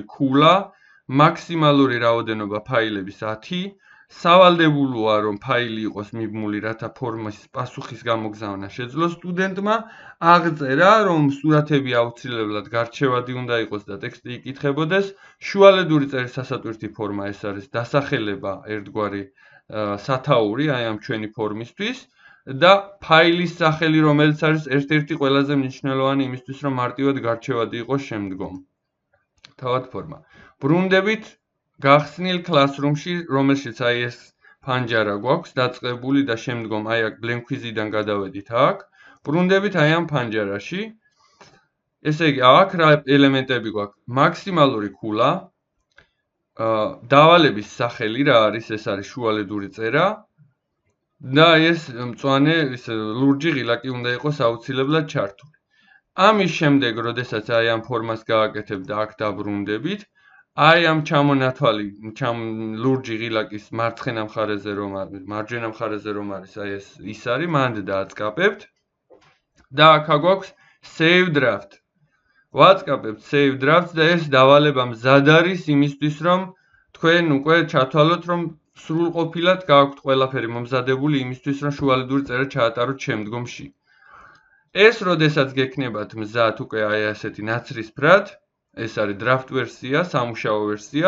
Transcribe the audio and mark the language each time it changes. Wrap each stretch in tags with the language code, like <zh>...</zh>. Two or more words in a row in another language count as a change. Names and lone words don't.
<ka>ქულა, მაქსიმალური რაოდენობა ფაილების 10, სავალდებულოა რომ ფაილი იყოს მიბმული, რათა ფორმის პასუხის გამოგზავნა შეძლოს სტუდენტმა, აღწერა რომ სურათები აუცილებლად გარჩევადი უნდა იყოს და ტექსტი იკითხებოდეს, შუალედური წერის სასატვირთი ფორმა ეს არის დასახელება ერთგვარი სათაური აი ამ ჩვენი ფორმისთვის და ფაილის სახელი რომელიც არის ერთ-ერთი ყველაზე მნიშვნელოვანი იმისთვის რომ მარტივად გარჩევადი იყოს შემდგომ. თავად ფორმა. ბრუნდებით გახსნილ classroom-ში, რომელშიც აი ეს ფანჯარა გვაქვს დაწყებული და შემდგომ აი აქ</ka> <en>blank quiz-</en> <ka>დან გადავედით აქ. ბრუნდებით აი ამ ფანჯარაში. ესე იგი, აქ რა ელემენტები გვაქვს? მაქსიმალური ქულა, დავალების სახელი რა არის? ეს არის შუალედური წერა. და ეს მწვანე ლურჯი ღილაკი უნდა იყოს აუცილებლად ჩართული. ამის შემდეგ, როდესაც აი ამ ფორმას გააკეთებ და აქ დაბრუნდებით, აი ამ ჩამონათვალი ლურჯი ღილაკის მარცხენა მხარეზე რომ არის, მარჯვენა მხარეზე რომ არის, აი ეს ის არის, მანდ დააწყაბებთ და აქ გვაქვს</ka> <en>save draft.</en> <ka>ვაწყაბებთ</ka> <en>save draft</en> <ka>და ეს დავალება მზად არის იმისთვის რომ თქვენ უკვე ჩათვალოთ რომ სრულყოფილად გააქვთ ყველაფერი მომზადებული იმისთვის რომ შუალედური წერა ჩაატაროთ შემდგომში. ეს როდესაც გექნებათ მზად უკვე აი ასეთი ნაცრისფრად, ეს არის draft ვერსია, სამუშაო ვერსია,</ka>